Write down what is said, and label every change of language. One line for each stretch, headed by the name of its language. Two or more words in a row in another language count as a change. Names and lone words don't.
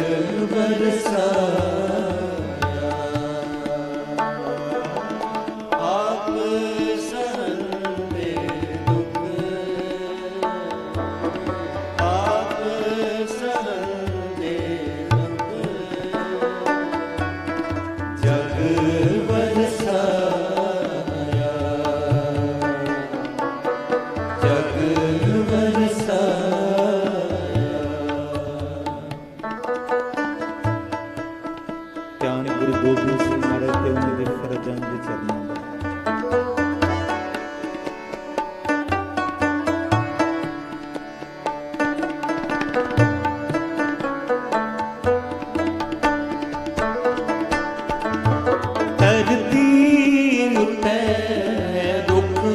Punjabi: ਬਰਸਾਇਆ ਆਪ ਸਹੰਦੇ ਦੁਖ ਆਪ ਸਹੰਦੇ ਦੁਖ ਜਗ ਬਰਸਾਇਆ ਜਗ ਬਰਸਾਇਆ। ਧਿਆਨ ਗੁਰੂ ਗੋਬਿੰਦ ਸਿੰਘ ਮਹਾਰਾਜ ਤੇ ਉਹਨਾਂ ਦੇ ਫਰਜ਼ਾਂ ਦੇ ਚਰਨਾਂ ਦਾ। ਧਰਤੀ ਉੱਤੇ ਦੁੱਖ